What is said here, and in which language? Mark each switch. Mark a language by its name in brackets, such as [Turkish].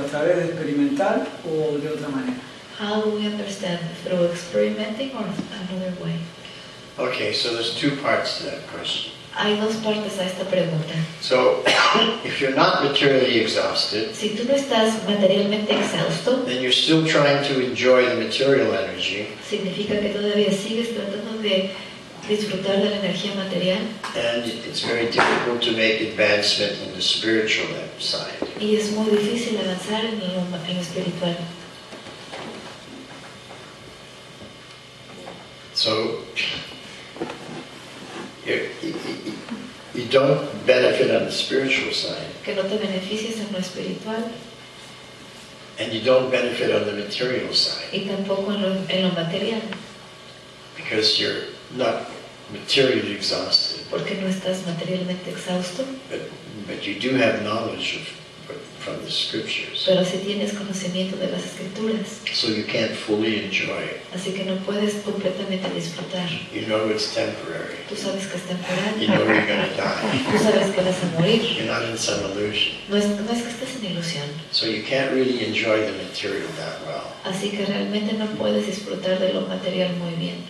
[Spanish] ¿A través de experimentar o de otra manera? [English] How do we understand? Through experimenting or another way? Okay, so there's two parts to that question. [Spanish] Hay dos partes a esta pregunta. [English] So, if you're not materially exhausted, [Spanish] Si tú no estás materialmente exhausto, [English] then you're still trying to enjoy the material energy, [Spanish] significa que todavía sigues tratando de disfrutar de la energía material [English] and it's very difficult to make advancement in the spiritual side. [Spanish] y es muy difícil avanzar en lo espiritual. [English] So, you don't benefit on the spiritual side, [Spanish] Que no te beneficies en lo espiritual [English] and you don't benefit on the material side, [Spanish] y tampoco en lo material, [English] because you're not materially exhausted, [Spanish] porque no estás materialmente exhausto, [English] but you do have knowledge from the scriptures, [Spanish] pero sí tienes conocimiento de las escrituras, [English] so you can't fully enjoy it. [Spanish] así que no puedes completamente disfrutar. [English] You know it's temporary. [Spanish] Tú sabes que es temporal, [English] You know you're going to die. [Spanish] tú sabes que vas a morir, [English] You're not in some illusion. [Spanish] no es que estés en ilusión, [English] So you can't really enjoy the material that well. [Spanish] así que realmente no puedes disfrutar de lo material muy bien.